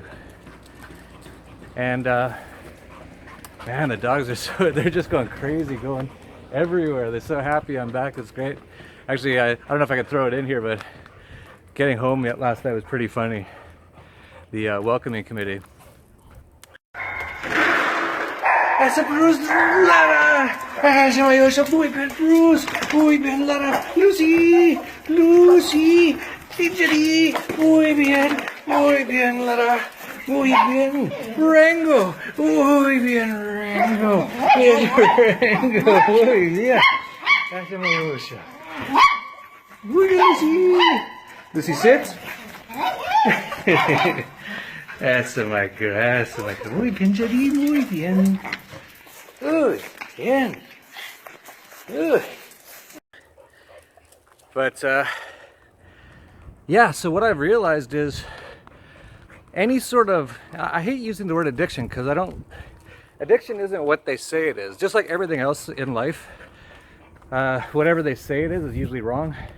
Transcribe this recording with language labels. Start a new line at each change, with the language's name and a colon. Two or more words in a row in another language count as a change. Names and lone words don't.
English: And man, the dogs are they're just going crazy, going everywhere. They're so happy I'm back, it's great. Actually, I don't know if I could throw it in here, but getting home last night was pretty funny. The welcoming committee.
Portuguese: Essa Bruce Lara! Chama eu, chama muito bem, Bruce! Muito bem, Lara! Lucy! Lucy!
Spanish: Injury! Muy bien, Lara! Muy bien, Rango! Muy bien, Rango! Rango! Muy bien!
Portuguese: Chama eu, Lucy!
English: Lucy, sit. Essa my girl.
Spanish: Muy bien, Jadi, muy bien. Muy bien.
English: Good. But, yeah, so what I've realized is any sort of, I hate using the word addiction because addiction isn't what they say it is. Just like everything else in life, whatever they say it is usually wrong.